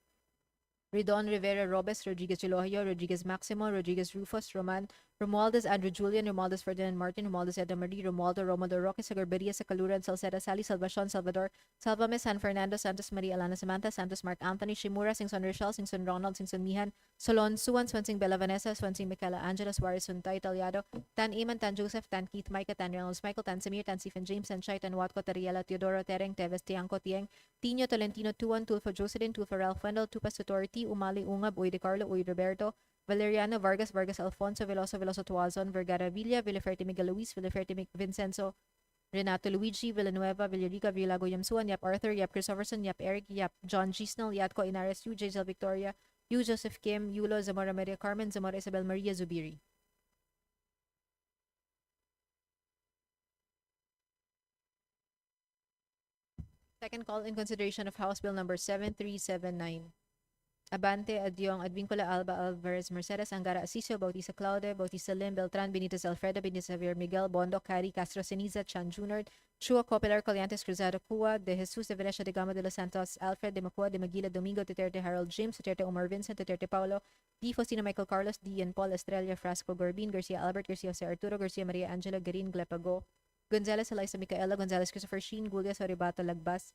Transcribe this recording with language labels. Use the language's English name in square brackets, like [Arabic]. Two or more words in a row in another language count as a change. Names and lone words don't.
[English] Ridon Rivera Robes, Rodriguez Elohio, Rodriguez Maximo, Rodriguez Rufus, Romualdez Andrew Julian, Romualdez Ferdinand Martin, Romualdez Edna Marie, Romualdo Roque, Sagarberia, Sacaluran, Salceda Sally, Salvacion, Salvador, Salvame, San Fernando, Santos Maria, Alana Samantha, Santos Mark Anthony, Shimura, Singson Rochelle, Singson Ronald, Singson Mihan, Solon, Suwan, Swansing Bella Vanessa, Swansing Michaela Angela, Suarez, Suntay, Italiado, Tan Iman, Tan Joseph, Tan Keith, Micah, Tan Reynolds, Michael, Tan Samir, Tan Stephen James, Tan Shai, Tan Watco, Tariela, Teodoro, Tereng, Teves, Tiangco, Tieng, Tino, Tolentino, Tuan, Tulfo Jocelyn, Tulfo Ralph Wendell, Tupas Tutorti, Umali, Ungab, Uy de Carlo, Uy Roberto, Valeriano Vargas, Vargas Alfonso, Veloso Tuazon, Vergara Villa, Villaferte Miguel Luis, Villaferte Vincenzo, Renato Luigi, Villanueva, Villarica, Villago Yamsuan, Yap Arthur, Yap Christopherson, Yap Eric, Yap John Gisnell, Yatco Inares, Yu Jaisal Victoria, Yu Joseph Kim, Yulo, Zamora Maria Carmen, Zamora Isabel Maria Zubiri. Second call in consideration of House Bill number 7379. Abante, Adyong, Advincula, Alba, Alvarez, Mercedes, Angara, Asisio, Bautista Claude, Bautista Lim, Beltran, Benitez Alfredo, Benitez Javier Miguel, Bondo, Cari, Castro Ceniza, Chan Junard, Chua, Copilar, Coliantes, Cruzado Cua, De Jesus, De Venecia, De Gama, De Los Santos, Alfred, De Macua, De Maguila, Domingo, Duterte, Harold James, Duterte Omar Vincent, Duterte Paulo, Di Faustino, Michael Carlos, D. and Paul, Estrella, Frasco, Gorbin, Garcia Albert, Garcia Jose Arturo, Garcia Maria Angela, Garin, Glepago, Gonzalez, Eliza Micaela, Gonzalez, Christopher Sheen, Gulias, Oribato, Lagbas,